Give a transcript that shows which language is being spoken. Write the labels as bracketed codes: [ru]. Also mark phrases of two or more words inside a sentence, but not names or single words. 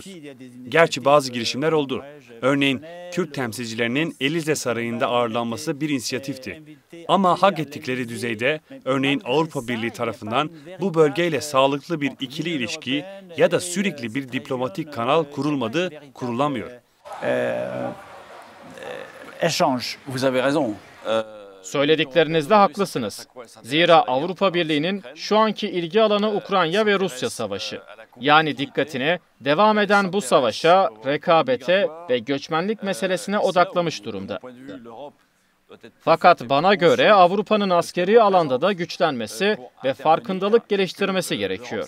[tr] Gerçi bazı girişimler oldu. Örneğin Kürt temsilcilerinin Elize Sarayı'nda ağırlanması bir inisiyatifti. Ama hak ettikleri düzeyde, örneğin Avrupa Birliği tarafından bu bölgeyle sağlıklı bir ikili ilişki ya da sürekli bir diplomatik kanal kurulmadı, kurulamıyor. [fr] Vous avez raison. [tr] Söylediklerinizde haklısınız. Zira Avrupa Birliği'nin şu anki ilgi alanı Ukrayna ve Rusya savaşı. Yani dikkatini devam eden bu savaşa, rekabete ve göçmenlik meselesine odaklamış durumda. Fakat bana göre Avrupa'nın askeri alanda da güçlenmesi ve farkındalık geliştirmesi gerekiyor.